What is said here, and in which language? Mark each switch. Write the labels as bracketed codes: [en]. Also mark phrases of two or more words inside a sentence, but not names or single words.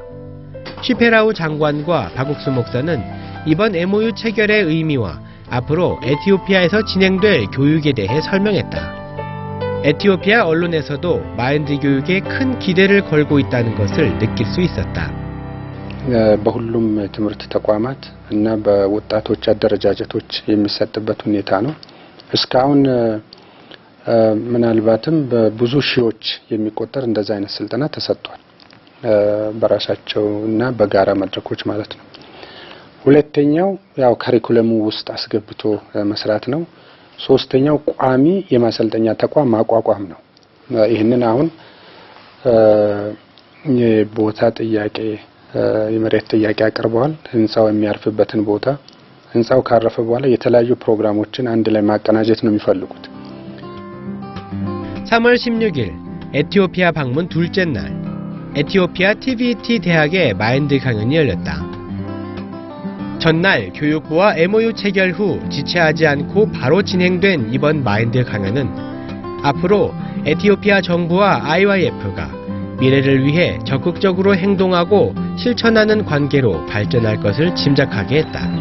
[ko] 쉬페라우 장관과 박옥수 목사는 이번 MOU 체결의 의미와 앞으로 에티오피아에서 진행될 교육에 대해 설명했다. 에티오피아 언론에서도 마인드 교육에 큰 기대를 걸고 있다는 것을 느낄 수 있었다. [am] በሁሉም የትምህርት ተቋማት እና በወጣቶች አደረጃጀቶች የሚሰጥበት ሁኔታ ነው። እስካሁን ምናልባትም በብዙ ሺዎች የሚቆጠር እንደዛ አይነት ስልጠና ተሰጥቷል። በራሳቸው እና በጋራ መድረኮች ማለት ነው። ሁለተኛው ያው ካሪኩለሙ ውስጥ አስገብቶ መስራት ነው። ሶስተኛው ቋሚ የማሰልጠኛ ተቋም ማቋቋም ነው። ይህንን አሁን የቦታ ጥያቄ የመሬት ጥያቄ አቅርበዋል። ህንጻው የሚያርፍበትን ቦታ ህንጻው ካረፈ በኋላ የተለያዩ ፕሮግራሞችን አንድ ላይ ማቀናጀት ነው የሚፈልጉት። [ko] 3월 16일 에티오피아 방문 둘째 날 에티오피아 TVT 대학의 마인드 강연이 열렸다. 전날 교육부와 MOU 체결 후 지체하지 않고 바로 진행된 이번 마인드 강연은 앞으로 에티오피아 정부와 IYF가 미래를 위해 적극적으로 행동하고 실천하는 관계로 발전할 것을 짐작하게 했다.